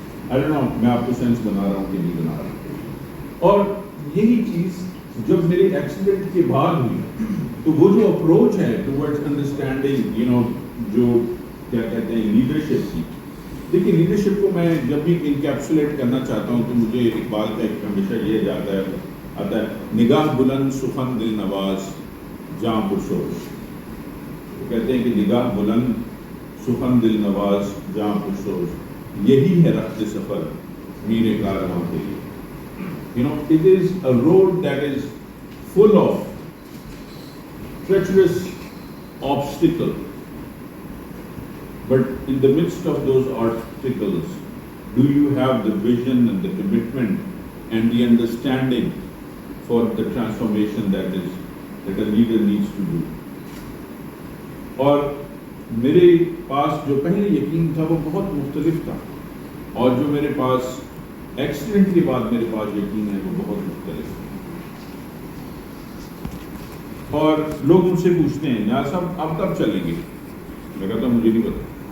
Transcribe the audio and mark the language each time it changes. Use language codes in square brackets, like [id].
[en] I don't know [ur] میں آپ کو سینس بنا رہا ہوں کہ نہیں بنا رہا. اور یہی چیز جب میرے ایکسیڈنٹ کے بعد ہوئی تو وہ جو اپروچ ہے ٹوورڈز انڈرسٹینڈنگ جو کیا کہتے ہیں لیڈرشپ کی, دیکھیے لیڈرشپ کو میں جب بھی انکیپسولیٹ کرنا چاہتا ہوں تو مجھے اقبال کا ایک ہمیشہ یہ آتا ہے نگاہ بلند سخن دل نواز جاں پرسوز. وہ کہتے ہیں کہ نگاہ بلند سخن دل نواز جاں پرسوز, یہی ہے رخت سفر میر کارواں کے لیے. [en] It is a road that is full of treacherous obstacles, but in the midst of those obstacles, do you have the vision and the commitment and the understanding for the transformation that a leader needs to do. [ur] اور میرے پاس جو پہلے یقین تھا وہ بہت مختلف تھا، اور جو میرے پاس ایکسیڈنٹ کے بعد میرے پاس یقین ہے وہ بہت مختلف ہے. اور لوگ مجھ سے پوچھتے ہیں نیاز صاحب آپ کب چلیں گے؟ میں کہتا ہوں مجھے نہیں پتا.